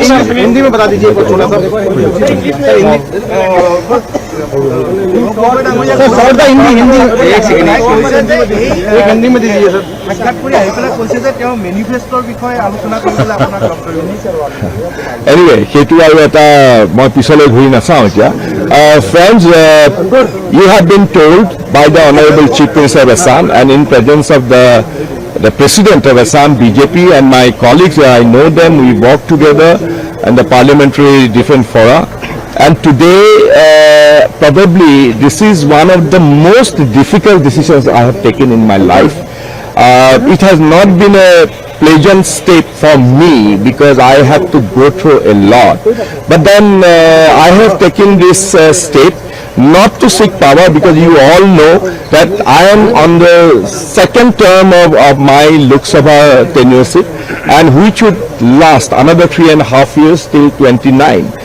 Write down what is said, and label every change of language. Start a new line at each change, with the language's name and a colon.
Hindi: हिंदी में बता दीजिए थोड़ा सा सर हिंदी हिंदी एक सेकंड एक हिंदी में दीजिए सर
Assamese: সাক্ষাৎকাৰী আহি পেলাই কৈছে যে তেওঁ মেনিফেষ্টৰ বিষয়ে আলোচনা কৰিবলৈ আপোনাক লগ কৰিব
English: anyway
Assamese: সেইটো আৰু এটা মই পিছলৈ ঘূৰি নাচাওঁ এতিয়া
English: Friends you have been told by the honourable chief minister of Assam and in presence of the President of Assam BJP and my colleagues, I know them, we work together in the parliamentary different fora. And today, probably this is one of the most difficult decisions I have taken in my life. It has not been a pleasant step for me because I have to go through a lot. But then I have taken this step not to seek power because you all know that I am on the second term of my Lok Sabha tenureship and which would last another 3.5 years till 29.